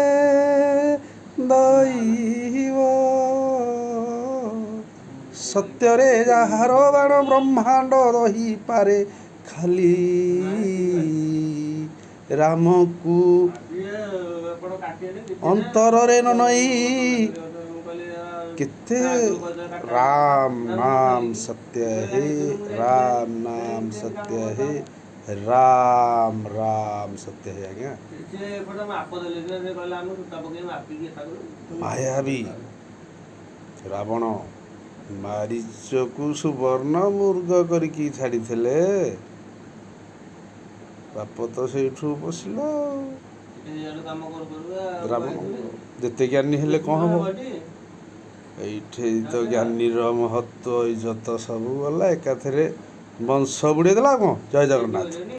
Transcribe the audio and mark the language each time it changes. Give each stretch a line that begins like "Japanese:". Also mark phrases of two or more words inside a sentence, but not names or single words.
Odia: ଦୈବ ସତ୍ୟରେ ଯାହାର ବାଣ ବ୍ରହ୍ମାଣ୍ଡ ରହିପାରେ ଖାଲି ରାମକୁ ଅନ୍ତରରେ ନ ନେଇ
Hindi: कितने राम नाम सत्य है राम नाम सत्य है राम राम सत्य है
Odia: ଆଜ୍ଞା ମାୟାବୀ ରାବଣ मारीचକୁ ସୁବର୍ଣ୍ଣ ମୃଗ କରିକି ଛାଡ଼ିଥିଲେ ବାପ ତ ସେଇଠୁ ବସିଲା ରାବଣ ଯେତେ ଜ୍ଞାନୀ ହେଲେ କ'ଣ ହବ এইଠି ତ ଜ୍ଞାନୀର ମହତ୍ଵ ଇଜ୍ଜତ ସବୁ ଗଲା ଏକାଥରେ ବଂଶ ବୁଡ଼େଇ ଦେଲା କ'ଣ ଜୟ ଜଗନ୍ନାଥ।